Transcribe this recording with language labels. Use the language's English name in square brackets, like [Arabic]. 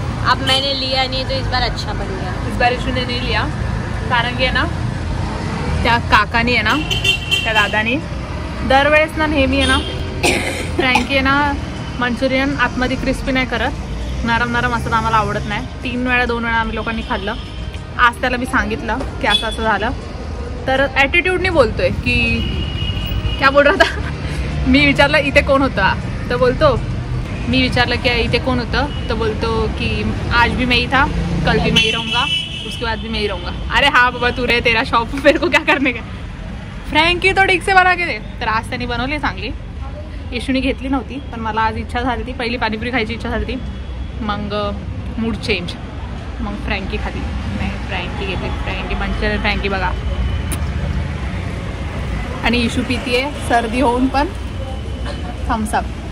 [Hindi] अब मैंने लिया नहीं तो इस बार अच्छा बन गया। इस बार इशू ने नहीं लिया, [Marathi] कारण की आहे ना त्या काकानी आहे ना, त्या दादानी दरवेळेस ना नेहमी आहे ना फ्रँकी आहे ना मंचुरियन आतमध्ये क्रिस्पी नाही करत, नरम असं आम्हाला आवडत नाही। 2 वेळा आम्ही लोकांनी खाल्लं। आज त्याला मी सांगितलं की असं झालं, तर ॲटिट्यूडनी बोलतोय की [Hindi] क्या बोल रहा था। [Marathi] मी विचारलं इथे कोण होता, तर बोलतो मी विचारलं की इथे कोण होतं, तर बोलतो कि [Hindi] आज भी मैं ही था, कल भी मैं ही रहूँगा, [Marathi] उसके बाद भी मैं ही रहूँगा। [Hindi] अरे हाँ बाबा, तू रे, तेरा शॉप मेरे को क्या करने का। फ्रँकी तो ठीक से बना के दे। [Marathi] तर आज त्यांनी बनवली चांगली। येशूनी घेतली नव्हती, पण मला आज इच्छा झाली ती, पहिली पाणीपुरी खायची इच्छा झाली ती, मग मूड चेंज, मग फ्रँकी खाली। नाही फ्रँकी घेतली, फ्रँकी मंचुरियन फ्रँकी बघा। आणि इशू पितीये सर्दी होऊन पण थम्सअप।